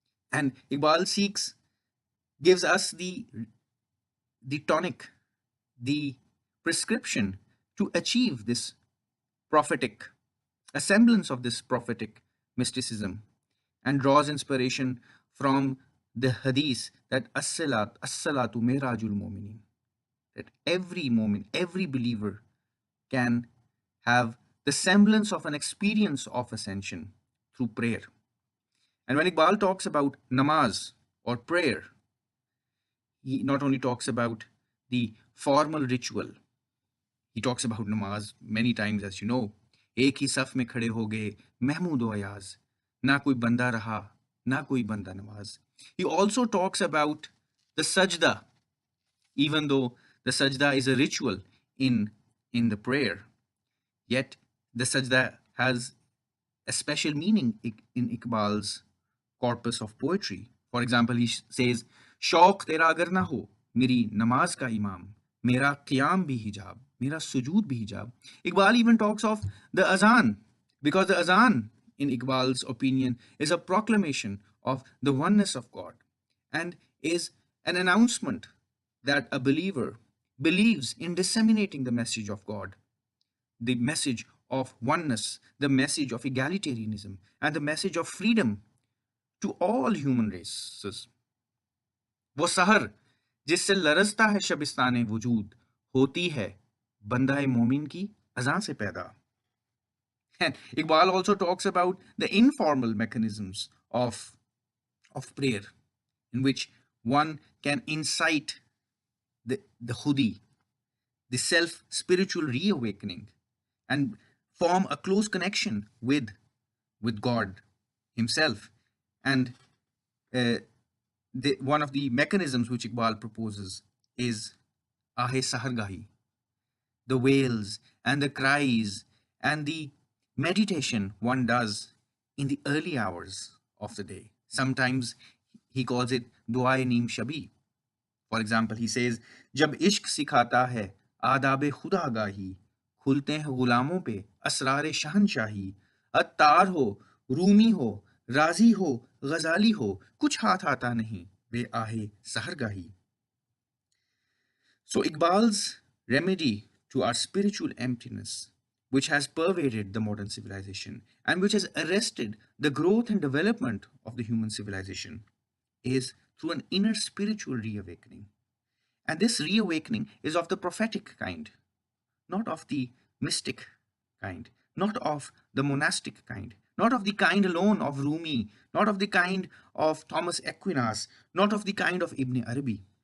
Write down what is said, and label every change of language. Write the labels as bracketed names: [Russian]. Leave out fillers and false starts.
[English] And Iqbal gives us the tonic, the prescription to achieve this prophetic, a semblance of this prophetic mysticism, and draws inspiration from the hadith that [Arabic] as-salatu mirajul mu'minin, [English] that every moment, every believer can have the semblance of an experience of ascension through prayer. And when Iqbal talks about namaz or prayer, he not only talks about the formal ritual, he talks about namaz many times, as you know. [Hindi] एक ही सफ में खड़े हो गए महमूद अयाज, ना कोई बंदा रहा ना कोई बंदा नमाज. [English] He also talks about the sajda, even though the sajda is a ritual in the prayer, yet the sajda has a special meaning in Iqbal's corpus of poetry. For example, he says, [Hindi] शौक तेरा अगर ना हो मेरी नमाज का इमाम, मेरा qiyam bhi hijab, mera sujood bhi hijab. [English] Iqbal even talks of the azan, because the azan, in Iqbal's opinion, is a proclamation of the oneness of God, and is an announcement that a believer believes in disseminating the message of God, the message of oneness, the message of egalitarianism, and the message of freedom to all human races. [Hindi] वो सहर जिससे लरजता है शबिस्तान वजूद, होती है बंदाए मोमिन की अज़ां से पैदा. [English] And Iqbal also talks about the informal mechanisms of prayer, in which one can incite the khudi, the self spiritual reawakening, and form a close connection with God Himself. And one of the mechanisms which Iqbal proposes is Ahe Sahargahi, the wails and the cries and the meditation one does in the early hours of the day. Sometimes he calls it Duae Neem Shabi. For example, he says, [Hindi] जब इश्क सिखाता है आदाब खुदागाही, खुलते हैं गुलामों पे असरार शहनशाही, अत्तार हो, रूमी हो, राजी हो, गजाली हो, कुछ हाथ आता नहीं वे आहे सहरगाही. [English] So Iqbal's remedy to our spiritual emptiness, which has pervaded the modern civilization and which has arrested the growth and development of the human civilization, is through an inner spiritual reawakening. And this reawakening is of the prophetic kind, not of the mystic kind, not of the monastic kind, not of the kind alone of Rumi, not of the kind of Thomas Aquinas, not of the kind of Ibn Arabi.